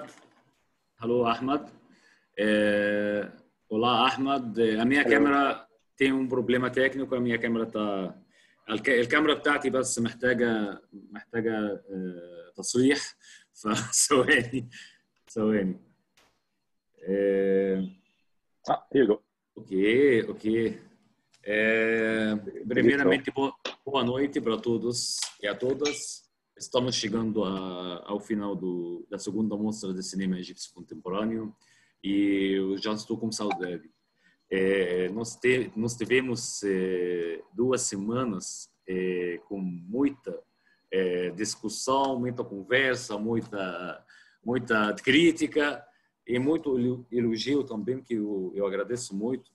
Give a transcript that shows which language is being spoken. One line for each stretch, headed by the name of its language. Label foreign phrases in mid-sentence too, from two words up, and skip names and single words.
Portuguese: Alô, Ahmed. Olá, Ahmed. A minha câmera tem problema técnico, a minha câmera tá...
Arabic: الكاميرا بتاعتي بس محتاجة تصليح، فثواني.
English: Here you go. Ok.
Portuguese: Primeiramente, boa noite para todos e a todas. Estamos chegando ao final da segunda mostra de cinema egípcio contemporâneo e eu já estou com saudade. Nós tivemos 2 semanas com muita discussão, muita conversa, muita crítica e muito elogio também, que eu agradeço muito.